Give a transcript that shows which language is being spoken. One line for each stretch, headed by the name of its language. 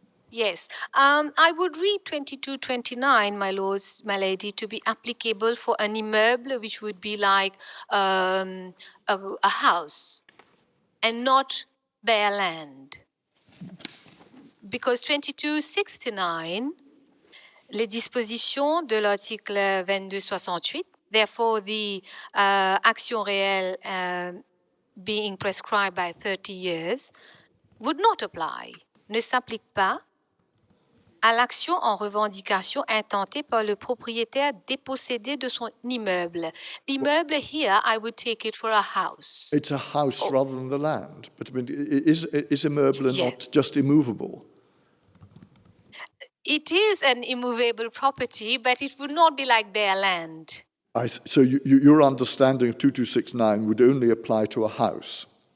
English: Yes, I would read 2229, my lords, my lady, to be applicable for an immeuble, which would be like a house and not bare land. Because 2269
French: les dispositions de l'article 2268.
English: Therefore, the action réelle being prescribed by 30 years would not apply,
French: ne s'applique pas à l'action en revendication intentée par le propriétaire dépossédé de son immeuble.
English: L'immeuble here, I would take it for a house. It's a house rather than the land. But I mean, is immeuble Yes. not just immovable? It is an immovable property, but it would not be like bare land. So your understanding of 2269 would only apply to a house?